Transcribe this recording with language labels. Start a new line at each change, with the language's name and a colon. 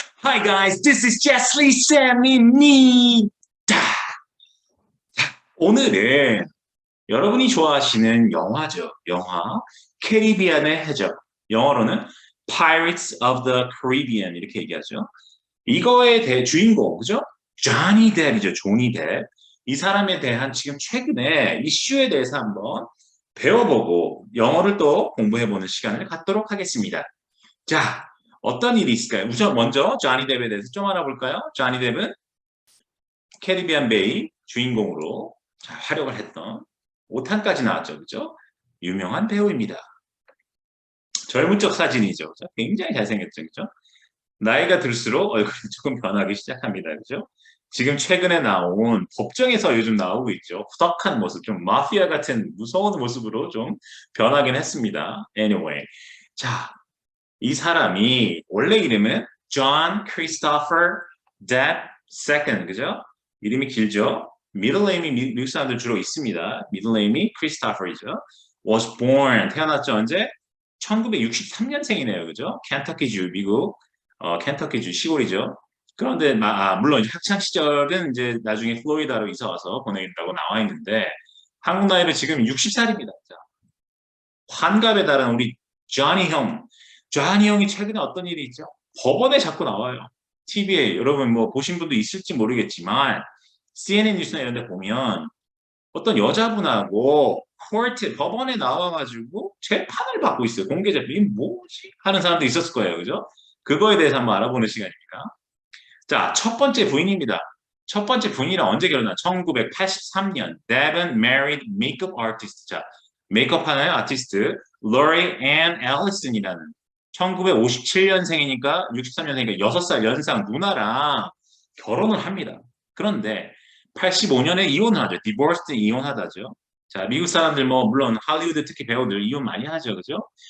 English: Hi guys, this is Jessley
Korean: 쌤입니다. 오늘은 여러분이 좋아하시는 영화죠. 영화 캐리비안의 해적. 영어로는 Pirates of the Caribbean 이렇게 얘기하죠. 이거에 대해 주인공, 그죠? 조니 뎁이죠. 조니 뎁. 이 사람에 대한 지금 최근에 이슈에 대해서 한번 배워보고 영어를 또 공부해보는 시간을 갖도록 하겠습니다. 자, 어떤 일이 있을까요? 우선 먼저 조니 뎁에 대해서 좀 알아볼까요? 조니 뎁은 캐리비안 베이 주인공으로 활약을 했던 5탄까지 나왔죠. 그죠? 유명한 배우입니다. 젊은 적 사진이죠. 그죠? 굉장히 잘생겼죠. 그죠? 나이가 들수록 얼굴이 조금 변하기 시작합니다. 그죠? 지금 최근에 나온 법정에서 요즘 나오고 있죠. 후덕한 모습, 좀 마피아 같은 무서운 모습으로 좀 변하긴 했습니다. Anyway. 자, 이 사람이 원래 이름은 John Christopher Depp II, 그죠? 이름이 길죠? middle name이 미국 사람들 주로 있습니다. middle name이 Christopher이죠.
English: was born,
Korean: 태어났죠. 언제? 1963년생이네요. 그죠? 켄터키주, 미국, 켄터키주 시골이죠. 그런데, 물론 이제 학창 시절은 이제 나중에 플로리다로 이사 와서 보내겠다고 나와 있는데, 한국 나이로 지금 60살입니다. 자, 환갑에 달한 우리 조니 형. 조니 형이 최근에 어떤 일이 있죠? 법원에 자꾸 나와요. TV에 여러분 뭐 보신 분도 있을지 모르겠지만 CNN 뉴스나 이런 데 보면 어떤 여자분하고 코트 법원에 나와가지고 재판을 받고 있어요. 공개 재판. 이게 뭐지? 하는 사람도 있었을 거예요. 그죠? 그거에 대해서 한번 알아보는 시간입니다. 자, 첫 번째 부인입니다. 첫 번째 부인이랑 언제 결혼한? 1983년.
English: Devon married makeup artist.
Korean: 자, 메이크업 하는 아티스트 로리 앤 앨리슨이라는 1957년생이니까 63년생이니까 6살 연상 누나랑 결혼을 합니다. 그런데 85년에 이혼을 하죠. 디보스드 이혼하다죠. 자, 미국 사람들 뭐 물론 할리우드 특히 배우들 이혼 많이 하죠. 그죠?